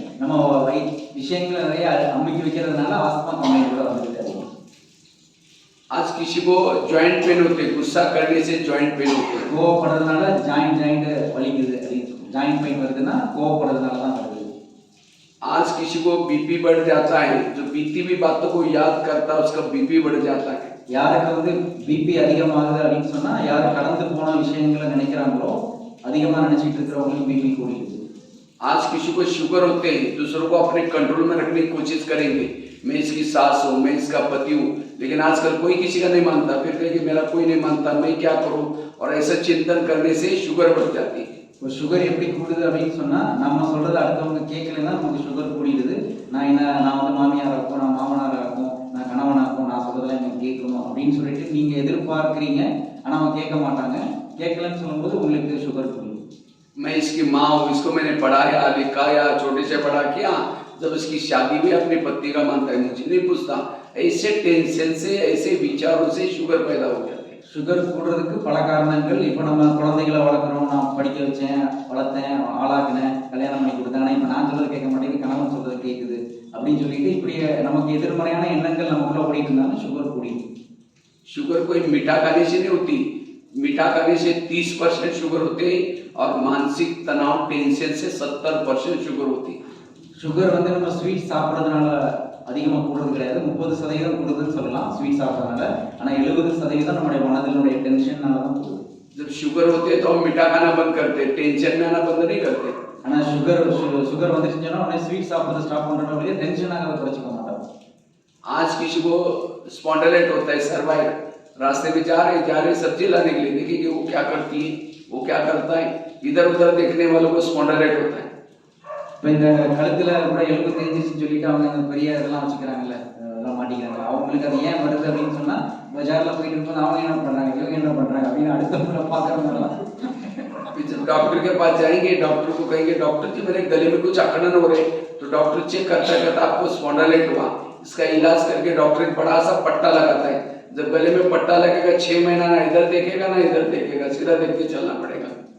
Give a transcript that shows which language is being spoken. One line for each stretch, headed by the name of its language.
Tamil: நம்ம விஷயங்களை நிறைய அமுக்கி வைக்கிறதுனால ஆஸ்துமா கம்மியாக கூட வந்துருக்காரு.
Hindi: आज किसी को जॉइंट पेन होते, गुस्सा करने से जॉइंट पेन होते हैं।
Tamil: கோவப்படுறதுனால ஜாயிண்ட் வலிக்குது, ஜாயிண்ட் பெயின் வருதுன்னா கோவப்படுறதுனால தான் வருது.
Hindi: आज किसी को बीपी बढ़ जाता है, जो बीती हुई बातों को याद करता है उसका बीपी बढ़ जाता है।
Tamil: யாருக்கு வந்து பிபி அதிகமாகுது அப்படின்னு சொன்னா, யார் கடந்து போன விஷயங்களை நினைக்கிறாங்களோ அதிகமாக நினைச்சிட்டு இருக்கிறவங்களுக்கு பிபி கூடிடுது.
Hindi: आज किसी को शुगर होते हैं, दूसरों को अपने कंट्रोल में रखने की कोशिश करेंगे, मैं इसकी सास हूँ, मैं इसका पति हूँ, लेकिन आजकल कोई किसी का नहीं मानता, फिर कहेंगे मेरा कोई नहीं मानता, मैं क्या करूँ, और ऐसा चिंतन करने से शुगर बढ़ जाती है।
Tamil: இப்போ சுகர் எப்படி கூடுது அப்படின்னு சொன்னா, நம்ம சொல்றதை அடுத்தவங்க கேட்கலன்னா நமக்கு சுகர் கூடிடுது. நான் வந்து மாமியாரா இருக்கும், நான் மாமனாரா இருக்கும், நான் கணவனா இருக்கும், நான் சொல்றதெல்லாம் எனக்கு கேட்கணும் அப்படின்னு சொல்லிட்டு நீங்க எதிர்பார்க்கிறீங்க. ஆனா அவங்க கேட்க மாட்டாங்க. கேட்கலன்னு சொல்லும்போது உங்களுக்கு சுகர் கூடும்.
Hindi: मैं इसकी माँ हूँ, इसको मैंने पढ़ाया लिखाया, छोटे से बड़ा किया, जब इसकी शादी भी अपने पति का मानता है, मुझे नहीं पूछता। ऐसे टेंशन से, ऐसे विचारों से शुगर पैदा हो जाते हैं।
Tamil: சுகர் கூடுறதுக்கு பல காரணங்கள். இப்போ நம்ம குழந்தைகளை வளர்க்குறோம், நான் படிக்க வச்சேன், வளர்த்தேன், ஆளாக்கினேன், கல்யாணம் பண்ணி கொடுத்தேன், ஆனால் இப்போ நான் சொல்றது கேட்க மாட்டேங்குது, கணவன் சொல்றது கேட்குது அப்படின்னு சொல்லிட்டு இப்படி நமக்கு எதிர்மறையான எண்ணங்கள் நமக்குள்ள ஓடிட்டு இருந்தாலும் சுகர் கூடிடும்.
Hindi: शुगर कोई मीठा खाने से नहीं होती, मीठा खाने से 30% शुगर होते हैं और मानसिक तनाव टेंशन से 70% शुगर होती है।
Tamil: சுகர் வந்து நம்ம ஸ்வீட் சாப்பிட்றதுனால அதிகமாக கூடுறது கிடையாது. 30% கூடுதுன்னு சொல்லலாம் ஸ்வீட் சாப்பிட்றதுனால. ஆனால் 70% நம்முடைய மனதினுடைய டென்ஷன்னால தான் கூடுது.
Hindi: जब शुगर होती है तो हम मीठा खाना बंद करते हैं, टेंशन में आना बंद नहीं करते।
Tamil: ஆனால் சுகர் வந்துருச்சுன்னா உடனே ஸ்வீட் சாப்பிட்றது ஸ்டாப் பண்ணுறோம், வழியே டென்ஷனாக அதை குறைச்சிக்க மாட்டோம். आज किसी को स्पॉन्डिलाइट होता है, सर्वाइव, रास्ते में जा रहे सब्जी लाने के लिए, देखिए वो क्या करती है, वो क्या करता है, इधर उधर देखने वालों को स्पॉन्डिलाइट होता है। இப்போ இந்த கழுத்தில் கூட எலும்பு தெரிஞ்சிச்சுன்னு சொல்லிட்டு அவங்க இந்த பெரிய இதெல்லாம் வச்சுக்கிறாங்கல்ல, அதெல்லாம் மாட்டிக்கிறாங்க. அவங்களுக்கு அது ஏன் வருது அப்படின்னு சொன்னால், பஜாரில் போயிட்டு இருக்கும்போது அவங்க என்ன பண்ணுறாங்க, இவங்க என்ன பண்ணுறாங்க அப்படின்னு அடுத்தவங்களை பார்க்குறவங்கலாம்
Hindi: जब डॉक्टर के पास जाएंगे, डॉक्टर को कहेंगे डॉक्टर जी मेरे गले में कुछ अकड़न हो रहे, तो डॉक्टर चेक करता कहता आपको स्पॉन्डिलाइट हुआ, इसका इलाज करके डॉक्टर एक बड़ा सा पट्टा लगाता है। जब गले में पट्टा लगेगा 6 महीना ना इधर देखेगा ना इधर देखेगा, सीधा देख के चलना पड़ेगा।